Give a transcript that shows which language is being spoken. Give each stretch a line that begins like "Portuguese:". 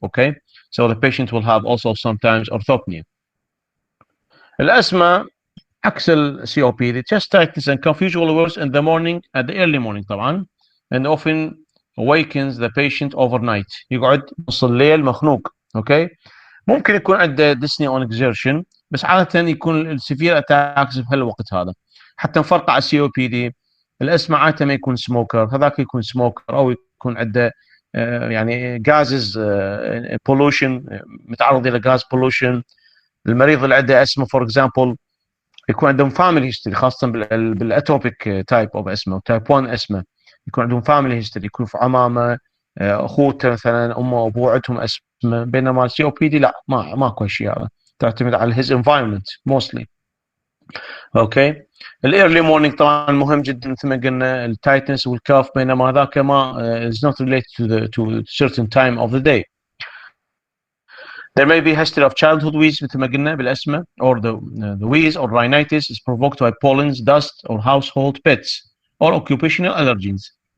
English: Okay, so the patient will have also sometimes orthopnea.
Arabic: الأسمى عكس ال
English: COPD, chest tightness and cough usually worse in the morning at the early morning
Arabic: طبعا,
English: and often awakens the patient overnight.
Arabic: يقعد نص الليل مخنوق. Okay, ممكن يكون عنده
English: dyspnea on exertion
Arabic: بس عادة يكون السيفير اتاكس بهالوقت هذا. حتى نفرق على السي او بي دي، الاسمى عادة ما يكون سموكر، هذاك يكون سموكر او يكون عنده يعني غازز بولوشن، متعرض الى غاز بولوشن. المريض اللي عنده اسمى فور اكزامبل يكون عندهم فاميلي هيستوري، خاصة بالاتوبيك تايب اوف اسمى وتايب 1 اسمى، يكون عندهم فاميلي هيستوري، يكون في عمامه اخوته مثلا امه وابوه عندهم اسمى، بينما السي او بي دي لا، ماكو هالشيء هذا، تعتمد على
English: his environment mostly.
Arabic: اوكي، الايرلي مورنينج طبعا مهم جدا مثل ما قلنا، التايتنس والكاف، بينما هذاك ما
English: is not related to certain time of the day. There may be history of childhood wheeze
Arabic: مثل ما قلنا بالاسمى,
English: or the wheeze or rhinitis is provoked by pollens, dust or household pets or occupational allergens.